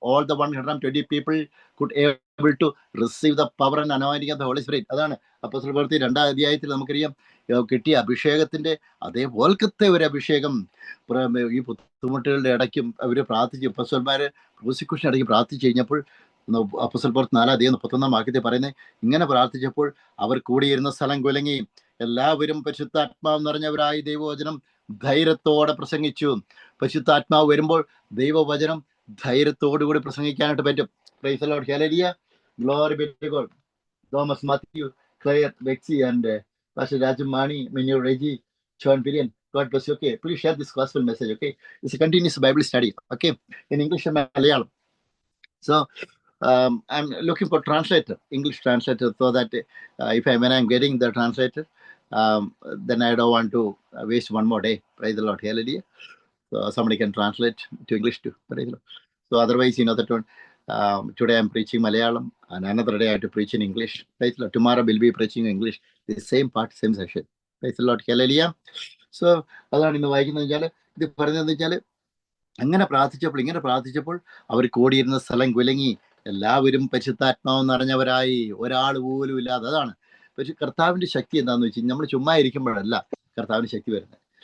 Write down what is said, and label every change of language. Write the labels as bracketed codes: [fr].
[en] All the 120 people could able to receive the power and anointing of the Holy Spirit. [ml] അതാണ് അപ്പോസ്തലപ്രവൃത്തി 2-ാം നമുക്കറിയാം കിട്ടിയ അഭിഷേകത്തിന്റെ അതേപോലത്തെ ഒരു അഭിഷേകം ഈ ബുദ്ധിമുട്ടുകളുടെ ഇടയ്ക്കും അവർ പ്രാർത്ഥിച്ചു. അപ്പോസ്തലന്മാര് പ്രോസിക്യൂഷൻ ഇടയ്ക്ക് പ്രാർത്ഥിച്ചു കഴിഞ്ഞപ്പോൾ അപ്പോസ്തലപ്രവൃത്തി 4-31 വാക്യത്തിൽ പറയുന്നത്, ഇങ്ങനെ പ്രാർത്ഥിച്ചപ്പോൾ അവർ കൂടിയിരുന്ന സ്ഥലം കുലുങ്ങി, എല്ലാവരും പരിശുദ്ധാത്മാവ് നിറഞ്ഞവരായി ദൈവവചനം ധൈര്യത്തോടെ പ്രസംഗിച്ചു. പരിശുദ്ധാത്മാവ് വരുമ്പോൾ ദൈവവചനം ധൈര്യത്തോടുകൂടി പ്രസംഗിക്കാനായിട്ട് പറ്റും. [en] Praise the Lord, hallelujah, glory be to God. Thomas Mathew, Claire, Bexy and Pastor Rajamani, Minyo Reggie, John Pirian, God bless you. Okay, please share this gospel message. Okay, it's a continuous Bible study. Okay, in English and Malayalam. So I'm looking for translator, English translator, so that when I'm getting the translator, then I don't want to waste one more day. Praise the Lord, hallelujah. So somebody can translate to English too. Praise the Lord. So otherwise, that one. Today I'm preaching Malayalam, and another day I have to preach in English. Praise the Lord. Tomorrow we'll be preaching English. The same part, same session. Praise the Lord, hallelujah. [ml] So അതാണ് ഇന്ന് വായിക്കുന്നത് വെച്ചാൽ, ഇത് പറയുന്നത് വെച്ചാൽ, ഇങ്ങനെ പ്രാർത്ഥിച്ചപ്പോൾ അവർ കൂടിയിരുന്ന സ്ഥലം കുലുങ്ങി, എല്ലാവരും പരിശുദ്ധാത്മാവ് നിറഞ്ഞവരായി, ഒരാൾ പോലും ഇല്ലാതെ. അതാണ് പക്ഷെ കർത്താവിന്റെ ശക്തി എന്താണെന്ന് വെച്ച് കഴിഞ്ഞാൽ, നമ്മൾ ചുമ്മാ ഇരിക്കുമ്പോഴല്ല കർത്താവിന്റെ ശക്തി വരുന്നത്.